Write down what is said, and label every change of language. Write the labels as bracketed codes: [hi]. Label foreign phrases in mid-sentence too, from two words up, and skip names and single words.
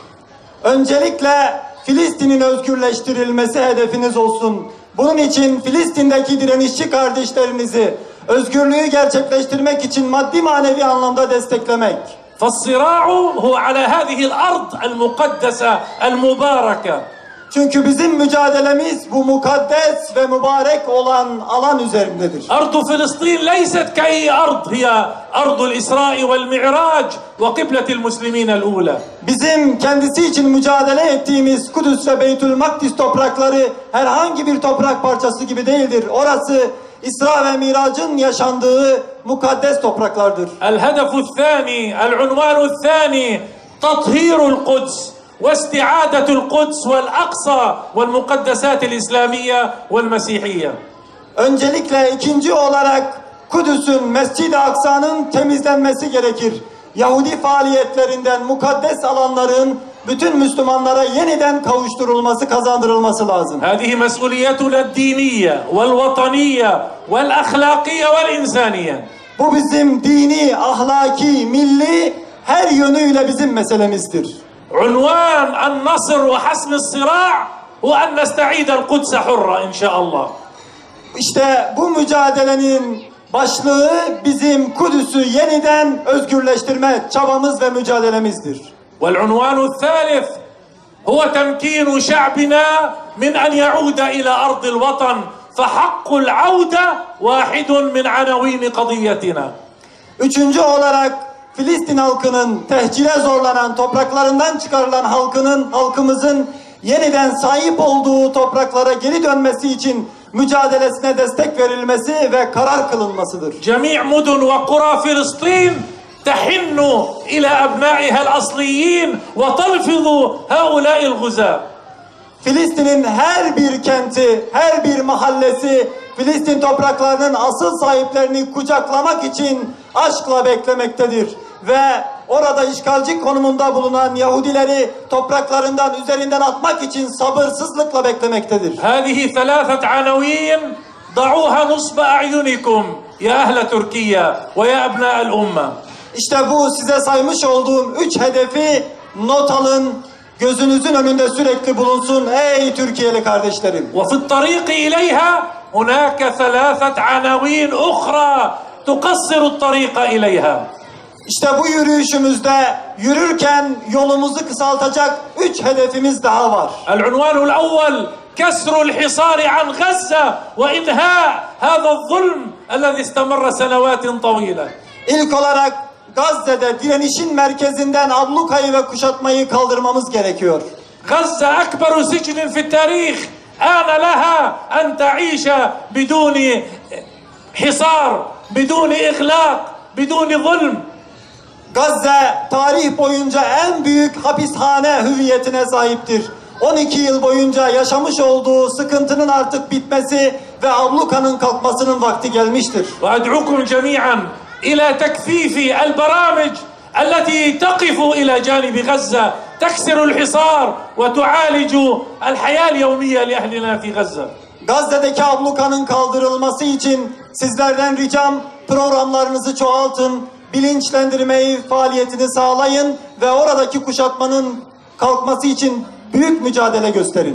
[tr] Öncelikle Filistin'in özgürleştirilmesi hedefiniz olsun. Bunun için Filistin'deki direnişçi kardeşlerinizi özgürlüğü gerçekleştirmek için maddi manevi anlamda desteklemek. [ar] فالصراع هو على هذه الأرض المقدسة المباركة. [tr] Çünkü bizim mücadelemiz bu mukaddes ve mübarek olan alan üzerindedir. [ar] أرض فلسطين ليست كأي أرض هي أرض الإسراء والمعراج وقبلة المسلمين الأولى. [tr] Bizim kendisi için mücadele ettiğimiz Kudüs ve Beytül Makdis toprakları herhangi bir toprak parçası gibi değildir. Orası İsra ve Mirac'ın yaşandığı mukaddes topraklardır. [ar] الهدف الثاني العنوان الثاني تطهير القدس واستعادة القدس والأقصى والمقدسات الإسلامية والمسيحية. [tr] Öncelikle ikinci olarak Kudüs'ün, Mescid-i Aksa'nın temizlenmesi gerekir. Yahudi faaliyetlerinden mukaddes alanların bütün Müslümanlara yeniden kavuşturulması, kazandırılması lazım. [ar] هذه مسؤوليتنا الدينية والوطنية والأخلاقية والإنسانية. [tr] Bu bizim dini, ahlaki, milli her yönüyle bizim meselemizdir. [ar] عنوان النصر وحسم الصراع هو أن نستعيد القدس حرة إن شاء الله. [tr] İşte bu mücadelenin başlığı bizim Kudüs'ü yeniden özgürleştirme çabamız ve mücadelemizdir. [ar] والعنوان الثالث هو تمكين شعبنا من أن يعود إلى أرض الوطن فحق العودة واحد من عناوين قضيتنا. [tr] Üçüncü olarak Filistin halkının tehcire zorlanan topraklarından çıkarılan halkımızın yeniden sahip olduğu topraklara geri dönmesi için mücadelesine destek verilmesi ve karar kılınmasıdır. [ar] جميع مدن وقرى فلسطين تحن إلى أبنائها الأصليين وتلفظ هؤلاء الغزاة. [tr] Filistin'in her bir kenti, her bir mahallesi Filistin topraklarının asıl sahiplerini kucaklamak için aşkla beklemektedir. Ve orada işgalci konumunda bulunan Yahudileri topraklarından üzerinden atmak için sabırsızlıkla beklemektedir. [ar] هذه ثلاثة عناوين ضعوها نصب أعينكم يا أهل تركيا ويا أبناء الأمة. [tr] İşte bu size saymış olduğum 3 hedefi not alın, gözünüzün önünde sürekli bulunsun ey Türkiye'li kardeşlerim. [ar] وفي الطريق إليها هناك ثلاثة عناوين أخرى تقصر الطريق إليها. [tr] İşte bu yürüyüşümüzde yürürken yolumuzu kısaltacak 3 hedefimiz daha var. [ar] العنوان الأول كسر الحصار عن غزة وإنهاء هذا الظلم الذي استمر سنوات طويلة. [tr] İlk olarak Gazze'de direnişin merkezinden ablukayı ve kuşatmayı kaldırmamız gerekiyor. [ar] غزة أكبر سجن في التاريخ آن لها أن تعيش بدون حصار بدون إغلاق بدون ظلم. [tr] Gazze tarih boyunca en büyük hapishane hüviyetine sahiptir. 12 yıl boyunca yaşamış olduğu sıkıntının artık bitmesi ve ablukanın kalkmasının vakti gelmiştir. [ar] وأدعوكم جميعا إلى تكثيف البرامج التي تقف إلى جانب غزة تكسر الحصار وتعالج الحياة اليومية لأهلنا في غزة. [tr] Gazze'deki ablukanın kaldırılması için sizlerden ricam programlarınızı çoğaltın, bilinçlendirmeyi, faaliyetini sağlayın ve oradaki kuşatmanın kalkması için büyük mücadele gösterin.